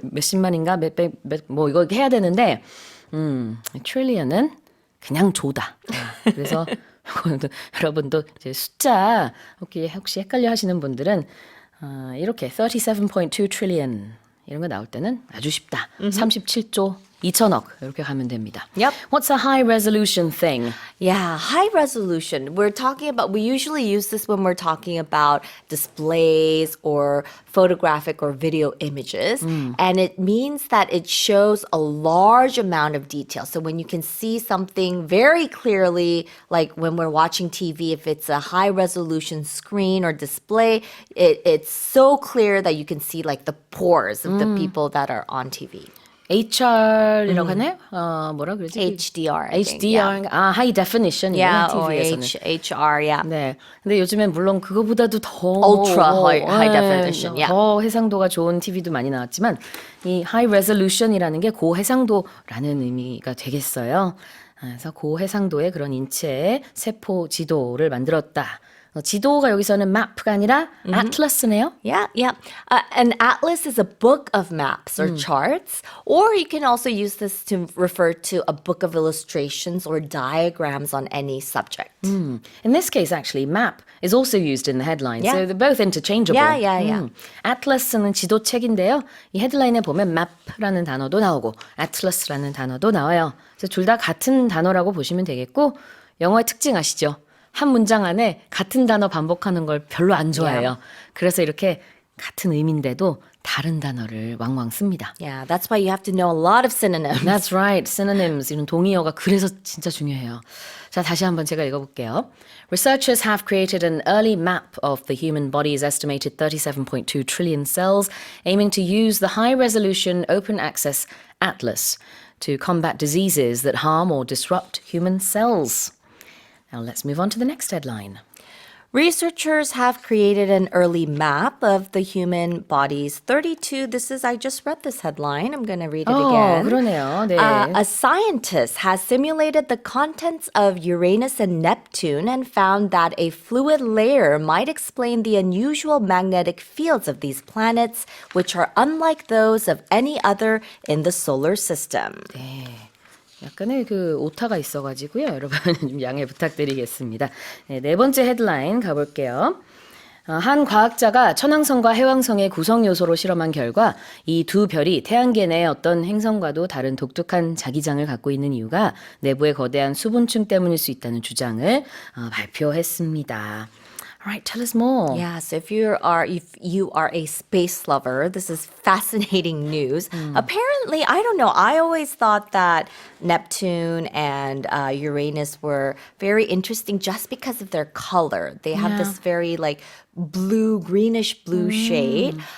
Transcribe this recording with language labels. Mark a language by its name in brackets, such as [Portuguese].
[Korean] 뭐 몇십만인가 뭐 이거 해야 되는데 트릴리언은 그냥 조다. 그래서 여러분도 이제 숫자 혹시 헷갈려 하시는 분들은 이렇게 [English] 37.2 trillion [Korean] 이런 거 나올 때는 아주 쉽다. 37조 2천억 이렇게 가면 됩니다. [English] Yep. What's a high resolution thing? Yeah, high resolution. We're talking about, we usually use this when we're talking about displays or photographic or video images. And it means that it shows a large amount of detail. So when you can see something very clearly, like when we're watching TV, if it's a high resolution screen or display, it's so clear that you can see like the pores of the people that are on TV. [Korean] HR이라고 하나요? 뭐라 그러지? [English] HDR. I think, HDR. 아, high definition. Yeah, or [Korean] TV에서는. [English] HR, yeah. [Korean] 네. 근데 요즘엔 물론 그거보다도 더 [English] Ultra high definition, yeah. [Korean] 더 해상도가 좋은 TV도 많이 나왔지만 이 high resolution이라는 게 고해상도라는 의미가 되겠어요. 그래서 고해상도의 그런 인체의 세포 지도를 만들었다. 지도가 여기서는 map가 아니라 atlas네요. [English] Yeah, yeah. An atlas is a book of maps or charts, or you can also use this to refer to a book of illustrations or diagrams on any subject. In this case, actually, map is also used in the headline, Yeah. so they're both interchangeable. Yeah. [Korean] Atlas는 지도책인데요. 이 헤드라인에 보면 map라는 단어도 나오고 atlas라는 단어도 나와요. 그래서 둘 다 같은 단어라고 보시면 되겠고 영어의 특징 아시죠? 한 문장 안에 같은 단어 반복하는 걸 별로 안 좋아해요. 그래서 이렇게 같은 의미인데도 다른 단어를 왕왕 씁니다. [English] Yeah, that's why you have to know a lot of synonyms. That's right. [Korean] Synonyms, 이런 동의어가 그래서 진짜 중요해요. 자, 다시 한번 제가 읽어볼게요. [English] Researchers have created an early map of the human body's estimated 37.2 trillion cells, aiming to use the high-resolution open access atlas to combat diseases that harm or disrupt human cells. Now let's move on to the next headline. Researchers have created an early map of the human body's 32. I just read this headline. I'm going to read it again. [Korean] 그러네요. 네. [English] A scientist has simulated the contents of Uranus and Neptune and found that a fluid layer might explain the unusual magnetic fields of these planets, which are unlike those of any other in the solar system. [Korean] 약간의 그 오타가 있어가지고요. 여러분 좀 양해 부탁드리겠습니다. 네 번째 헤드라인 가볼게요. 한 과학자가 천왕성과 해왕성의 구성 요소로 실험한 결과 이 두 별이 태양계 내 어떤 행성과도 다른 독특한 자기장을 갖고 있는 이유가 내부의 거대한 수분층 때문일 수 있다는 주장을 발표했습니다. [English] Alright, tell us more. Yeah, so if you are a space lover, this is fascinating news. Apparently, I don't know, I always thought that Neptune and Uranus were very interesting just because of their color. They have this very like greenish blue shade.